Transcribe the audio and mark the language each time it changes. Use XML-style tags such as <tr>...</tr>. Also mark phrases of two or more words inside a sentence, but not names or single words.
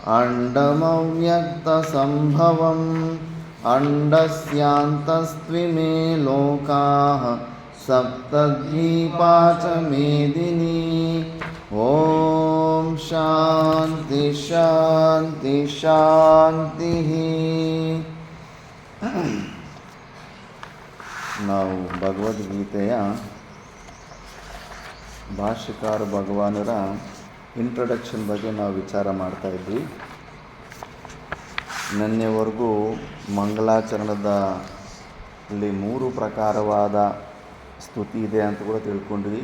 <sa>अण्डमव्यक्तसम्भवम् अण्डस्यान्तस्त्विमे लोकाः सप्तद्वीपा च मेदिनी ॐ शान्ति शान्ति शान्तिः</sa> <kn>ನಾವು ಭಗವದ್ಗೀತೆಯ ಭಾಷ್ಯಕಾರ ಭಗವಾನರ ಇಂಟ್ರಡಕ್ಷನ್ ಬಗ್ಗೆ ನಾವು ವಿಚಾರ ಮಾಡ್ತಾ ಇದ್ವಿ. ನಿನ್ನೆವರೆಗೂ ಮಂಗಲಾಚರಣದಲ್ಲಿ 3 ಪ್ರಕಾರವಾದ ಸ್ತುತಿ ಇದೆ ಅಂತ ಕೂಡ ತಿಳ್ಕೊಂಡ್ವಿ.</kn>